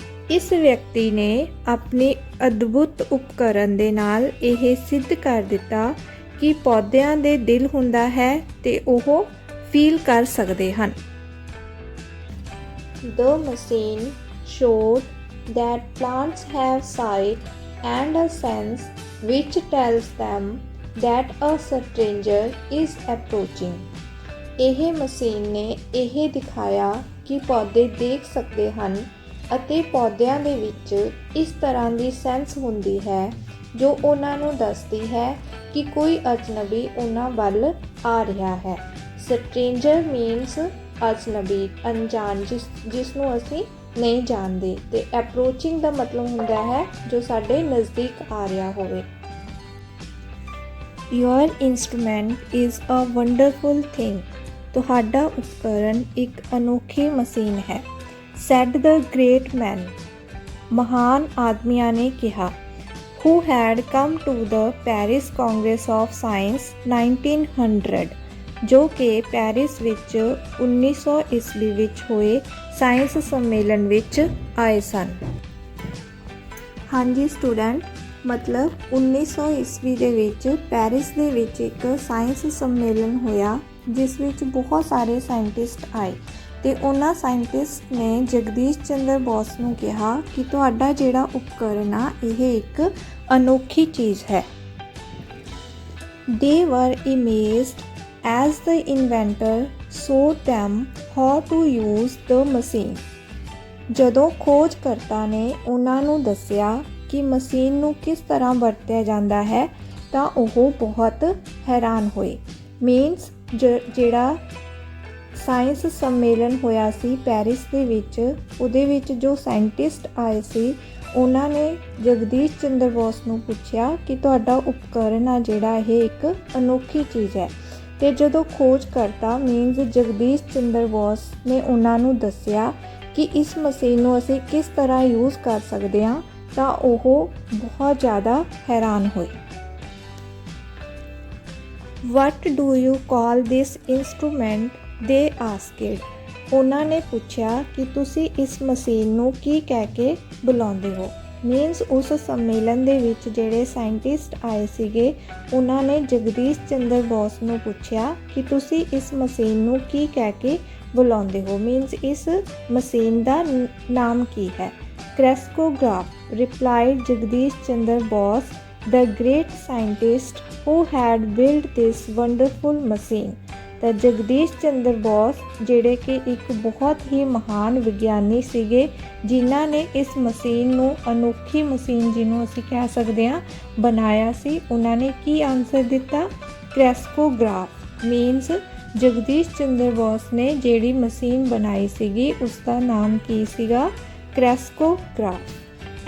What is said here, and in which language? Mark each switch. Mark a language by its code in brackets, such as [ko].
[pa] ਇਸ ਵਿਅਕਤੀ ਨੇ ਆਪਣੀ ਅਦਭੁਤ ਉਪਕਰਨ ਦੇ ਨਾਲ ਇਹ ਸਿੱਧ ਕਰ ਦਿੱਤਾ ਕਿ ਪੌਦਿਆਂ ਦੇ ਦਿਲ ਹੁੰਦਾ ਹੈ ਅਤੇ ਉਹ ਫੀਲ ਕਰ ਸਕਦੇ ਹਨ। [en] The machine showed that plants have sight and a sense which tells them that a stranger is approaching. [pa] ਇਹ ਮਸ਼ੀਨ ਨੇ ਇਹ ਦਿਖਾਇਆ ਕਿ ਪੌਦੇ ਦੇਖ ਸਕਦੇ ਹਨ ਅਤੇ ਪੌਦਿਆਂ ਦੇ ਵਿੱਚ ਇਸ ਤਰ੍ਹਾਂ ਦੀ ਸੈਂਸ ਹੁੰਦੀ ਹੈ ਜੋ ਉਹਨਾਂ ਨੂੰ ਦੱਸਦੀ ਹੈ ਕਿ ਕੋਈ ਅਜਨਬੀ ਉਹਨਾਂ ਵੱਲ ਆ ਰਿਹਾ ਹੈ। ਸਟ੍ਰੇਂਜਰ ਮੀਨਸ ਅਜਨਬੀ, ਅਣਜਾਣ, ਜਿਸ ਨੂੰ ਅਸੀਂ ਨਹੀਂ ਜਾਣਦੇ, ਅਤੇ ਅਪਰੋਚਿੰਗ ਦਾ ਮਤਲਬ ਹੁੰਦਾ ਹੈ ਜੋ ਸਾਡੇ ਨਜ਼ਦੀਕ ਆ ਰਿਹਾ ਹੋਵੇ। [en] Your instrument is a wonderful thing. [pa] ਤੁਹਾਡਾ ਉਪਕਰਨ ਇੱਕ ਅਨੋਖੀ ਮਸ਼ੀਨ ਹੈ। [en] Said the great man. [pa] ਮਹਾਨ ਆਦਮੀਆਂ ਨੇ ਕਿਹਾ। [en] Who had come to the Paris Congress of Science 1900. [pa] ਜੋ ਕਿ ਪੈਰਿਸ ਵਿੱਚ 1900 ਈਸਵੀ ਵਿੱਚ ਹੋਏ ਸਾਇੰਸ ਸੰਮੇਲਨ ਵਿੱਚ ਆਏ ਸਨ। ਹਾਂਜੀ ਸਟੂਡੈਂਟ, ਮਤਲਬ 1900 ਈਸਵੀ ਦੇ ਵਿੱਚ ਪੈਰਿਸ ਦੇ ਵਿੱਚ ਇੱਕ ਸਾਇੰਸ ਸੰਮੇਲਨ ਹੋਇਆ ਜਿਸ ਵਿੱਚ ਬਹੁਤ ਸਾਰੇ ਸਾਇੰਟਿਸਟ ਆਏ ਤੇ ਉਹਨਾਂ ਸਾਇੰਟਿਸਟ ਨੇ ਜਗਦੀਸ਼ ਚੰਦਰ ਬੋਸ ਨੂੰ ਕਿਹਾ ਕਿ ਤੁਹਾਡਾ ਜਿਹੜਾ ਉਪਕਰਨ ਆ ਇਹ ਇੱਕ ਅਨੋਖੀ ਚੀਜ਼ ਹੈ। [en] They were amazed as the inventor showed them how to use the machine। [pa] ਜਦੋਂ ਖੋਜਕਰਤਾ ਨੇ ਉਹਨਾਂ ਨੂੰ ਦੱਸਿਆ ਕਿ ਮਸ਼ੀਨ ਨੂੰ ਕਿਸ ਤਰ੍ਹਾਂ ਵਰਤਿਆ ਜਾਂਦਾ ਹੈ ਤਾਂ ਉਹ ਬਹੁਤ ਹੈਰਾਨ ਹੋਏ। ਮੀਨਸ ਜਿਹੜਾ ਸਾਇੰਸ ਸੰਮੇਲਨ ਹੋਇਆ ਸੀ ਪੈਰਿਸ ਦੇ ਵਿੱਚ, ਉਹਦੇ ਵਿੱਚ ਜੋ ਸਾਇੰਟਿਸਟ ਆਏ ਸੀ ਉਹਨਾਂ ਨੇ ਜਗਦੀਸ਼ ਚੰਦਰ ਬੋਸ ਨੂੰ ਪੁੱਛਿਆ ਕਿ ਤੁਹਾਡਾ ਉਪਕਰਨ ਆ ਜਿਹੜਾ ਇਹ ਇੱਕ ਅਨੋਖੀ ਚੀਜ਼ ਹੈ। ਅਤੇ ਜਦੋਂ ਖੋਜ ਕਰਤਾ ਮੀਨਸ ਜਗਦੀਸ਼ ਚੰਦਰ ਬੋਸ ਨੇ ਉਹਨਾਂ ਨੂੰ ਦੱਸਿਆ ਕਿ ਇਸ ਮਸ਼ੀਨ ਨੂੰ ਅਸੀਂ ਕਿਸ ਤਰ੍ਹਾਂ ਯੂਜ਼ ਕਰ ਸਕਦੇ ਹਾਂ ਤਾਂ ਉਹ ਬਹੁਤ ਜ਼ਿਆਦਾ ਹੈਰਾਨ ਹੋਏ। [en] What do you call this instrument? They asked। [pa] ਉਹਨਾਂ ਨੇ ਪੁੱਛਿਆ ਕਿ ਤੁਸੀਂ ਇਸ ਮਸ਼ੀਨ ਨੂੰ ਕੀ ਕਹਿ ਕੇ ਬੁਲਾਉਂਦੇ ਹੋ। ਮੀਨਸ ਉਸ ਸੰਮੇਲਨ ਦੇ ਵਿੱਚ ਜਿਹੜੇ ਸਾਇੰਟਿਸਟ ਆਏ ਸੀਗੇ ਉਹਨਾਂ ਨੇ ਜਗਦੀਸ਼ ਚੰਦਰ ਬੋਸ ਨੂੰ ਪੁੱਛਿਆ ਕਿ ਤੁਸੀਂ ਇਸ ਮਸ਼ੀਨ ਨੂੰ ਕੀ ਕਹਿ ਕੇ ਬੁਲਾਉਂਦੇ ਹੋ। ਮੀਨਸ ਇਸ ਮਸ਼ੀਨ ਦਾ ਨਾਮ ਕੀ ਹੈ। [en] Crescograph replied Jagdish Chandra Bose, the great scientist who had built this wonderful machine। [pa] ਤਾਂ ਜਗਦੀਸ਼ ਚੰਦਰ ਬੋਸ ਜਿਹੜੇ ਕਿ ਇੱਕ ਬਹੁਤ ਹੀ ਮਹਾਨ ਵਿਗਿਆਨੀ ਸੀਗੇ ਜਿਨ੍ਹਾਂ ਨੇ ਇਸ ਮਸ਼ੀਨ ਨੂੰ ਅਨੋਖੀ ਮਸ਼ੀਨ ਜਿਹਨੂੰ ਅਸੀਂ ਕਹਿ ਸਕਦੇ ਹਾਂ ਬਣਾਇਆ ਸੀ, ਉਹਨਾਂ ਨੇ ਕੀ ਆਨਸਰ ਦਿੱਤਾ? ਕ੍ਰੈਸਕੋਗ੍ਰਾਫ। ਮੀਨਸ ਜਗਦੀਸ਼ ਚੰਦਰ ਬੋਸ ਨੇ ਜਿਹੜੀ ਮਸ਼ੀਨ ਬਣਾਈ ਸੀਗੀ ਉਸ ਦਾ ਨਾਮ ਕੀ ਸੀਗਾ? ਕ੍ਰੈਸਕੋਗ੍ਰਾਫ।